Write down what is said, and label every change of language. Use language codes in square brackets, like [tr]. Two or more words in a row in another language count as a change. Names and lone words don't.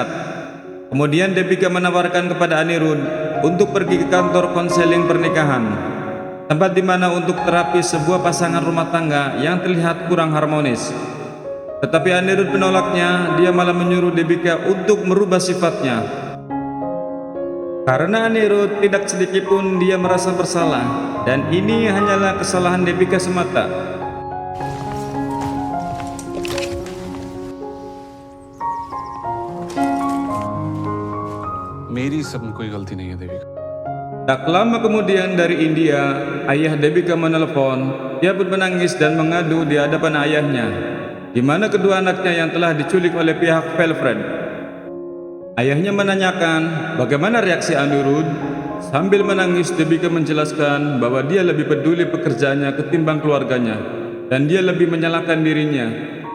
[id] Kemudian Debika menawarkan kepada Anirudh untuk pergi ke kantor konseling pernikahan, tempat di mana untuk terapi sebuah pasangan rumah tangga yang terlihat kurang harmonis. Tetapi Anirudh menolaknya, dia malah menyuruh Debika untuk merubah sifatnya. Karena Anirudh tidak sedikit pun dia merasa bersalah, dan ini hanyalah kesalahan Debika semata. [hi] मेरी इसमें कोई गलती नहीं है देविका. [id] Tak lama kemudian dari India, ayah Debika menelpon. Dia pun menangis dan mengadu di hadapan ayahnya, di mana kedua anaknya yang telah diculik oleh pihak Velfred. Ayahnya menanyakan bagaimana reaksi Anirudh. Sambil menangis, Debika menjelaskan bahwa dia lebih peduli pekerjaannya ketimbang keluarganya, dan dia lebih menyalahkan dirinya.